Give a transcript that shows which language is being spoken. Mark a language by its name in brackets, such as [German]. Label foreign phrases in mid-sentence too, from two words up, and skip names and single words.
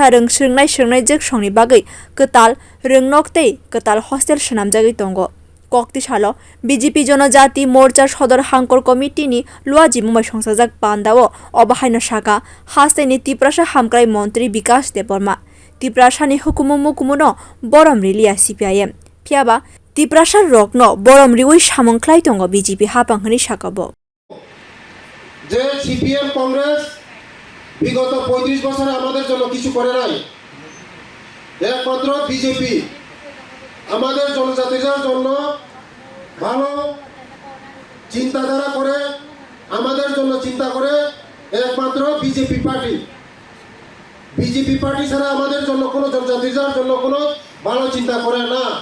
[Kok Borok] रों सोंनाय जग संनि बागै कताल रोंनकतै कताल हस्टेल सनामजागै दङ कक्तिसालो BJP जनजाति मोर्चा सदर हांकर कमिटिनि लुआजि मुंबाइ संसाजाक पान्दाओ अबाहायनो साका हास्तेनि तिप्रासा हामग्राय मन्त्री विकास देबबर्मा तिप्रासानि हुकुमुनो बरम रिलिया CPIM फियाबा तिप्रासा रगनो बरम रिवै सामुंख्लाय दङ BJP हापांहनि साकाबो [Bangla] যে CPM কংগ্রেস বিগত 35 বছরে আমাদের জন্য কিছু করে নাই একমাত্র BJP আমাদের জনজাতিদের জন্য ভালো চিন্তাধারা করে আমাদের জন্য চিন্তা করে একমাত্র BJP পার্টি ছাড়া আমাদের জন্য কোনো জনজাতিদের জন্য কোনো ভালো চিন্তা করে না